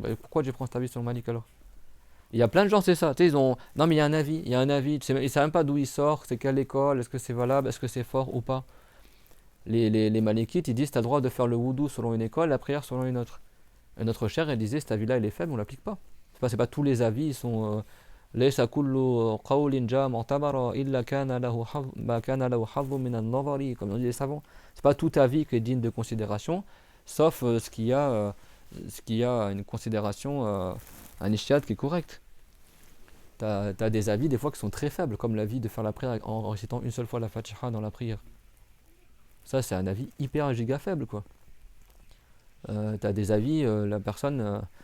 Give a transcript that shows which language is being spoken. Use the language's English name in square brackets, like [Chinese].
[French] Bah, pourquoi tu prends cet avis selon Malik alors? Il y a plein de gens, c'est ça. Tu sais, ils ont. Non, mais il y a un avis. Il y a un avis. Ils ne savent même pas d'où il sort, c'est quelle école, est-ce que c'est valable, est-ce que c'est fort ou pas. Les Malikites, ils disent tu as le droit de faire le wudu selon une école, la prière selon une autre. Et notre chère, elle disait cet avis-là, il est faible, on ne l'applique pas. C'est pas tous les avis, ils sont. [Arabic] ليس كل قول جاء معتبرا إلا كان له حظ ما كان له حظ من النظر, [French] comme on dit les savants. C'est pas tout avis qui est digne de considération, sauf ce qui a une considération, un ijtihad qui est correct. T'as des avis des fois qui sont très faibles, comme l'avis de faire la prière en récitant une seule fois la Fatiha dans la prière. Ça, c'est un avis hyper giga faible, quoi. T'as des avis, la personne.